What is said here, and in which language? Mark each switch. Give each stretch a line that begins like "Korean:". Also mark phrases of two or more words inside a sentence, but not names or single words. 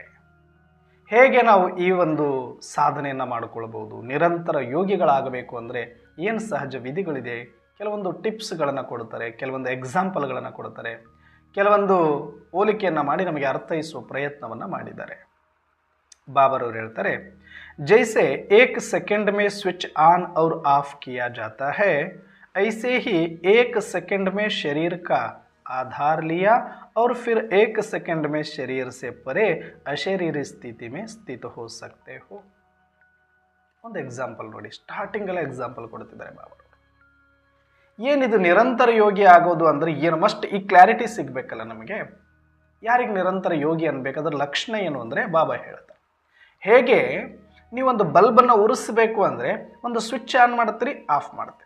Kannada: ಹೇಗೆ ನಾವು ಈ ಒಂದು ಸಾಧನೆಯನ್ನು ಮಾಡಿಕೊಳ್ಬೋದು, ನಿರಂತರ ಯೋಗಿಗಳಾಗಬೇಕು ಅಂದರೆ ಏನು ಸಹಜ ವಿಧಿಗಳಿದೆ, ಕೆಲವೊಂದು ಟಿಪ್ಸ್ಗಳನ್ನು ಕೊಡ್ತಾರೆ, ಕೆಲವೊಂದು ಎಕ್ಸಾಂಪಲ್ಗಳನ್ನು ಕೊಡ್ತಾರೆ, ಕೆಲವೊಂದು ಹೋಲಿಕೆಯನ್ನು ಮಾಡಿ ನಮಗೆ ಅರ್ಥೈಸುವ ಪ್ರಯತ್ನವನ್ನು ಮಾಡಿದ್ದಾರೆ. ಬಾಬಾರವರು ಹೇಳ್ತಾರೆ,
Hindi: जैसे एक सेकंड में
English: switch on
Hindi: और ऑफ किया जाता है, ऐसे ही एक सेकंड में शरीर का आधार लिया और फिर एक सेकंड में शरीर से परे अशरीरी स्थिति में स्थित हो सकते हो.
Kannada: ಒಂದು ಎಕ್ಸಾಂಪಲ್ ನೋಡಿ, ಸ್ಟಾರ್ಟಿಂಗಲ್ಲೇ ಎಕ್ಸಾಂಪಲ್ ಕೊಡ್ತಿದ್ದಾರೆ ಬಾಬಾ. ಏನಿದು ನಿರಂತರ ಯೋಗಿ ಆಗೋದು ಅಂದರೆ ಏನು? ಮಸ್ಟ್ ಈ ಕ್ಲಾರಿಟಿ ಸಿಗಬೇಕಲ್ಲ ನಮಗೆ. ಯಾರಿಗೆ ನಿರಂತರ ಯೋಗಿ ಅನ್ಬೇಕು, ಅದರ ಲಕ್ಷಣ ಏನು ಅಂದರೆ ಬಾಬಾ ಹೇಳ್ತಾರೆ. ಹೇಗೆ ನೀವೊಂದು ಬಲ್ಬನ್ನು ಉರಿಸಬೇಕು ಅಂದರೆ ಒಂದು ಸ್ವಿಚ್ ಆನ್ ಮಾಡ್ತೀರಿ, ಆಫ್ ಮಾಡ್ತೀರಿ.